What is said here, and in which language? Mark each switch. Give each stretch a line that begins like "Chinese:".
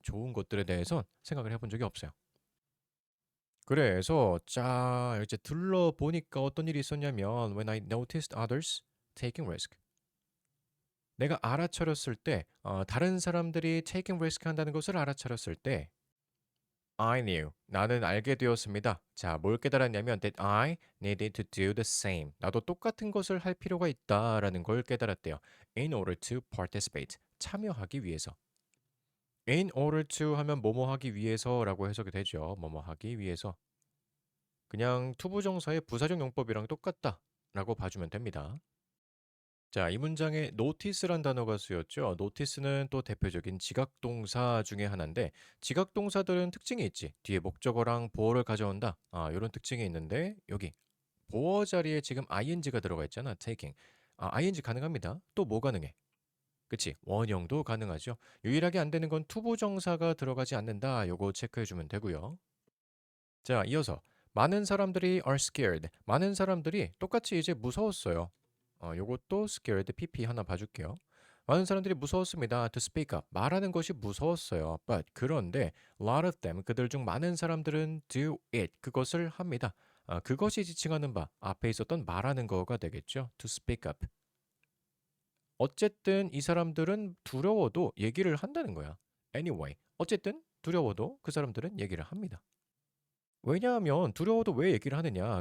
Korean: 좋은 것들에 대해선 생각을 해본 적이 없어요. 그래서 자 이제 둘러보니까 어떤 일이 있었냐면
English: When I noticed others taking risk.
Korean: 내가 알아차렸을 때 다른 사람들이 taking risk 한다는 것을 알아차렸을 때
English: I knew.
Korean: 나는 알게 되었습니다. 자, 뭘 깨달았냐면
English: that I needed to do the same.
Korean: 나도 똑같은 것을 할 필요가 있다라는 걸 깨달았대요.
English: In order to participate.
Korean: 참여하기 위해서. In order to 하면 뭐뭐 하기 위해서라고 해석이 되죠. 뭐뭐 하기 위해서. 그냥 투부정사의 부사적 용법이랑 똑같다라고 봐주면 됩니다. 자, 이 문장에 notice란 단어가 쓰였죠. notice는 또 대표적인 지각동사 중에 하나인데 지각동사들은 특징이 있지. 뒤에 목적어랑 보어를 가져온다. 이런 특징이 있는데 여기 보어 자리에 지금 ing가 들어가 있잖아. taking. ing 가능합니다. 또 뭐 가능해? 그치? 원형도 가능하죠. 유일하게 안 되는 건 투부정사가 들어가지 않는다. 요거 체크해 주면 되고요. 자, 이어서 많은 사람들이
English: are scared.
Korean: 많은 사람들이 똑같이 이제 무서웠어요. 요것도 scared pp 하나 봐줄게요. 많은 사람들이 무서웠습니다.
English: to speak up.
Korean: 말하는 것이 무서웠어요.
English: But
Korean: 그런데
English: a lot of them
Korean: 그들 중 많은 사람들은
English: do it.
Korean: 그것을 합니다. 그것이 지칭하는 바 앞에 있었던 말하는 거가 되겠죠.
English: to speak up.
Korean: 어쨌든 이 사람들은 두려워도 얘기를 한다는 거야.
English: Anyway.
Korean: 어쨌든 두려워도 그 사람들은 얘기를 합니다. 왜냐하면 두려워도 왜 얘기를 하느냐?